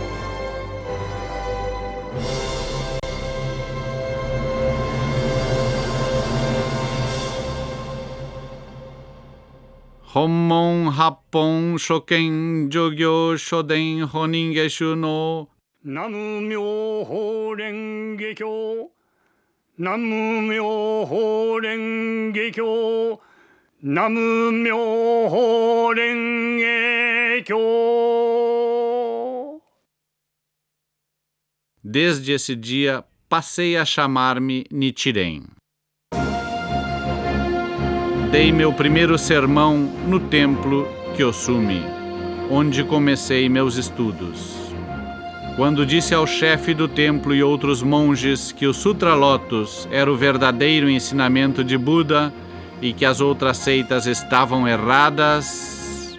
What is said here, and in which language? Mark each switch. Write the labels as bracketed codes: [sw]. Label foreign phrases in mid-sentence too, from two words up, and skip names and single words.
[ja] 本門 八品 所顕 上行 所伝 本因下種 の南無 妙法 蓮華 経 南無 妙法 蓮華 経 南無 妙法 蓮華 経. [pt] Desde esse dia, passei a chamar-me Nichiren. Dei meu primeiro sermão no templo Kyosumi, onde comecei meus estudos. Quando disse ao chefe do templo e outros monges que o Sutra Lotus era o verdadeiro ensinamento de Buda e que as outras seitas estavam erradas...